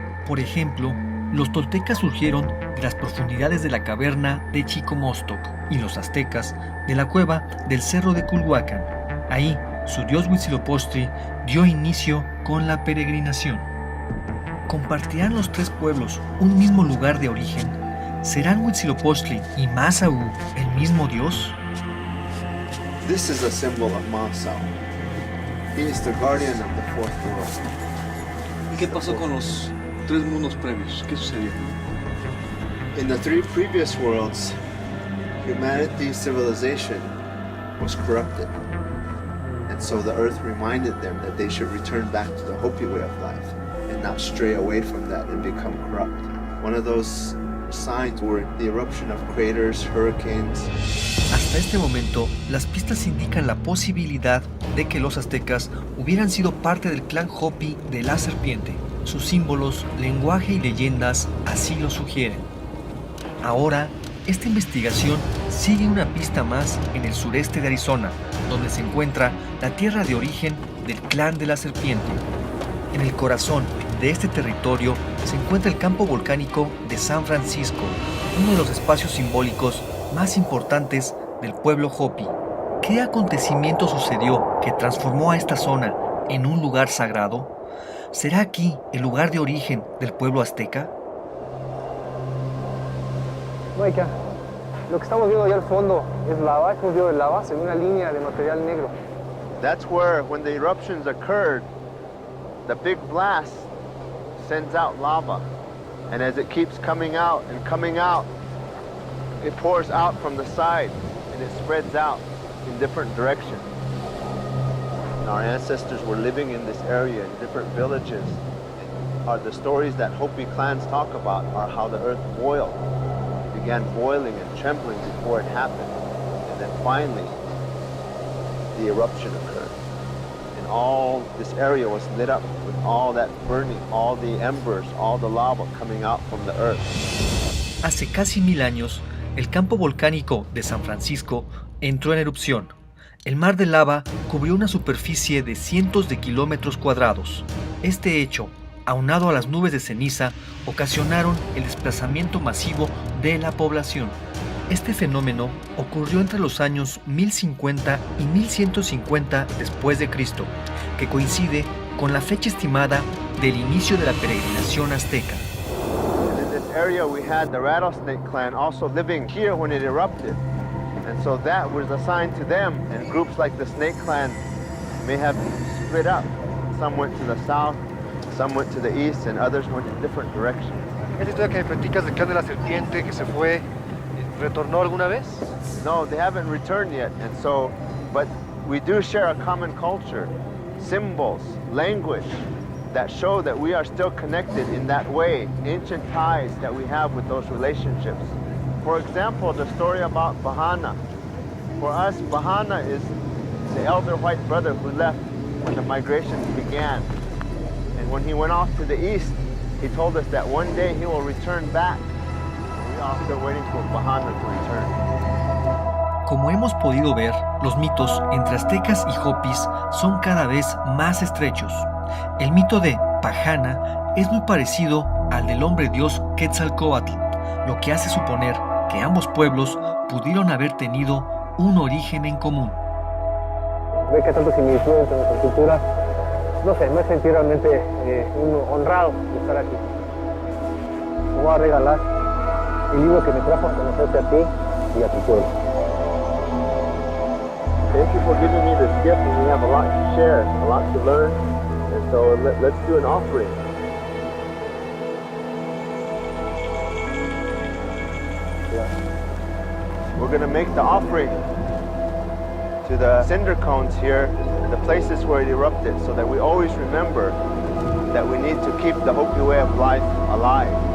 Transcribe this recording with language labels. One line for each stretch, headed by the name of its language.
Spanish: Por ejemplo, los toltecas surgieron de las profundidades de la caverna de Chicomostoc y los aztecas de la cueva del cerro de Culhuacán. Ahí, su dios Huitzilopochtli dio inicio con la peregrinación. ¿Compartirán los tres pueblos un mismo lugar de origen? ¿Serán Huitzilopochtli y Masau el mismo dios?
English: This is a symbol of Masau. He is the guardian of the fourth world.
Spanish: ¿Y qué pasó con los tres mundos previos? ¿Qué sucedió?
English: In the three previous worlds, humanity's civilization was corrupted. And so the earth reminded them that they should return back to the Hopi way of life and not stray away from that and become corrupt. One of those signs were the eruption of craters, hurricanes.
Spanish: Hasta este momento, las pistas indican la posibilidad de que los aztecas hubieran sido parte del clan Hopi de la serpiente. Sus símbolos, lenguaje y leyendas así lo sugieren. Ahora, esta investigación sigue una pista más en el sureste de Arizona, donde se encuentra la tierra de origen del clan de la serpiente. En el corazón de este territorio se encuentra el campo volcánico de San Francisco, uno de los espacios simbólicos más importantes del pueblo Hopi. ¿Qué acontecimiento sucedió que transformó a esta zona en un lugar sagrado? ¿Será aquí el lugar de origen del pueblo azteca? Maika, lo que estamos viendo allá al fondo es lava, es un río de lava, se ve una línea de material negro.
English: That's where, when the eruptions occurred, the big blast sends out lava. And as it keeps coming out, it pours out from the side and it spreads out in different directions. And our ancestors were living in this area in different villages. The stories that Hopi clans talk about are how the earth boiled. It began boiling and trembling before it happened. And then finally, the eruption occurred. And all this area was lit up with all that burning, all the embers, all the lava coming out from the earth.
Spanish: Hace casi 1000 años, el campo volcánico de San Francisco entró en erupción. El mar de lava cubrió una superficie de cientos de kilómetros cuadrados. Este hecho, aunado a las nubes de ceniza, ocasionaron el desplazamiento masivo de la población. Este fenómeno ocurrió entre los años 1050 y 1150 después de Cristo, que coincide con la fecha estimada del inicio de la peregrinación azteca.
English: And in this area we had the Rattlesnake clan also living here when it erupted. And so that was a sign to them, and groups like the Snake clan may have split up. Some went to the south, Some went to the east and others went in different directions.
Spanish: ¿Esa historia que me platicas del clan de la serpiente que se fue, retornó alguna vez?
English: No, they haven't returned yet, and so, but we do share a common culture, symbols, language that show that we are still connected in that way, ancient ties that we have with those relationships. For example, the story about Bahana. For us, Bahana is the elder white brother who left when the migrations began. And when he went off to the east, he told us that one day he will return back. We are still waiting for Bahana to return.
Spanish: Como hemos podido ver, los mitos entre aztecas y hopis son cada vez más estrechos. El mito de Pahana es muy parecido al del hombre dios Quetzalcóatl, lo que hace suponer que ambos pueblos pudieron haber tenido un origen en común. Ve que tanto similitud entre nuestras culturas, no sé, me sentí realmente honrado de estar aquí. Te voy a regalar el libro que me trajo a conocerte a ti y a tu pueblo.
English: Thank you for giving me this gift, and we have a lot to share, a lot to learn, and so let's do an offering. We're going to make the offering to the cinder cones here, the places where it erupted, so that we always remember that we need to keep the Hopi way of life alive.